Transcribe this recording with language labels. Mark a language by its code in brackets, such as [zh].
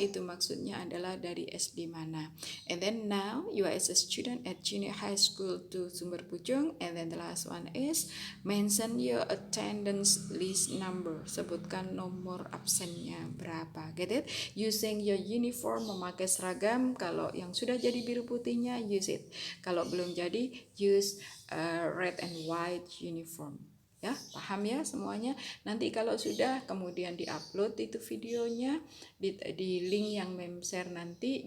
[id] Itu maksudnya adalah dari SD mana. [en] And then now you are as a student at junior high school to Sumber Pucung. And then the last one is mention your attendance list number. [id] Sebutkan nomor absennya berapa. [en] Get it? Using your uniform, [id] memakai seragam. Kalau yang sudah jadi biru putihnya, [en] use it. [id] Kalau belum jadi, [en] use red and white uniform. [id] Ya, paham ya semuanya. Nanti kalau sudah kemudian diupload itu videonya di link yang mem share nanti.